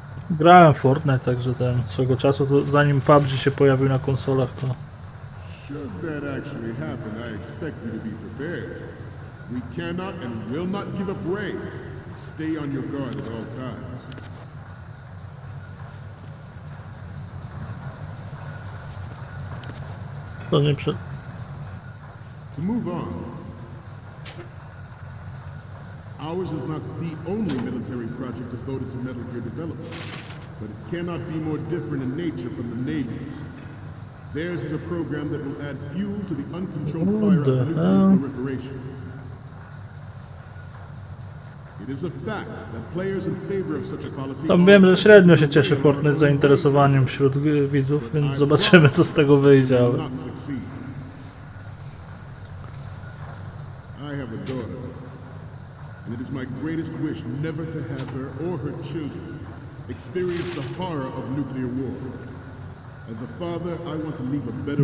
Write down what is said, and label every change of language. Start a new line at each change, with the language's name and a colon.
Polish: Grałem w Fortnite, także swego czasu, to zanim PUBG się pojawił na konsolach, to...
English: Should that actually happen, I expect you to be prepared. We cannot and will not give up Ray. Stay on your guard at all times. To To move on, ours is not the only military project devoted to Metal Gear development, but it cannot be more different in nature from the Navy's. Theirs is a program that will add fuel to the uncontrolled fire of nuclear proliferation. It is a fact that players in favor of such a policy.
Polish: Tam wiem, że średnio się cieszy Fortnite zainteresowaniem wśród widzów, więc zobaczymy, co z tego wyjdzie, ale...
English: I have a daughter, and it is my greatest wish never to have her or her children experience the horror of nuclear war. As a father, I want to leave a better